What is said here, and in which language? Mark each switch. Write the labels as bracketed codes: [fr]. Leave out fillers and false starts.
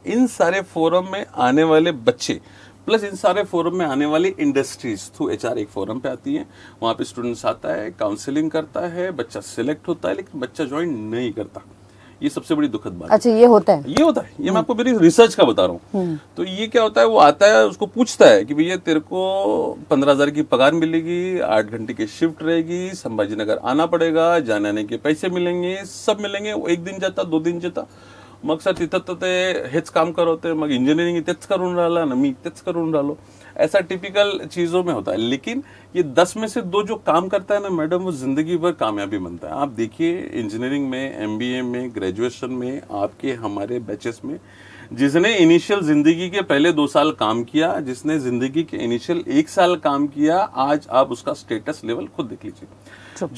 [hi] इन सारे फोरम में आने वाले बच्चे प्लस इन सारे फोरम में आने वाली इंडस्ट्रीज थ्रू HR एक फोरम पे आती है, वहां पे स्टूडेंट्स आता है, काउंसलिंग करता है, बच्चा सिलेक्ट होता है, लेकिन बच्चा ज्वाइन नहीं करता। ये सबसे बड़ी दुखद बात। अच्छा, ये होता है? ये होता है, ये मैं आपको मेरी रिसर्च का बता रहा हूँ। तो ये क्या होता है, वो आता है, उसको पूछता है कि भैया तेरे को 15,000 की पगार मिलेगी, 8 घंटे की शिफ्ट रहेगी, संभाजी नगर आना पड़ेगा, जाने आने के पैसे मिलेंगे, सब मिलेंगे। [mr] वो 1 दिन जाता, 2 दिन जाता, मग सर तिथं ते हेच काम करवते, मग इंजिनिअरिंग तेच करून राहिला ना, मी तेच करून राहिलो। [hi] ऐसा टिपिकल चीजों में होता है। लेकिन ये 10 में से 2 जो काम करता है ना मैडम, वो जिंदगी भर कामयाबी बनता है। आप देखिए इंजीनियरिंग में, MBA में, ग्रेजुएशन में, आपके हमारे बैचेस में जिसने इनिशियल जिंदगी के पहले 2 साल काम किया, जिसने जिंदगी के इनिशियल 1 साल काम किया, आज आप उसका स्टेटस लेवल खुद देख लीजिए।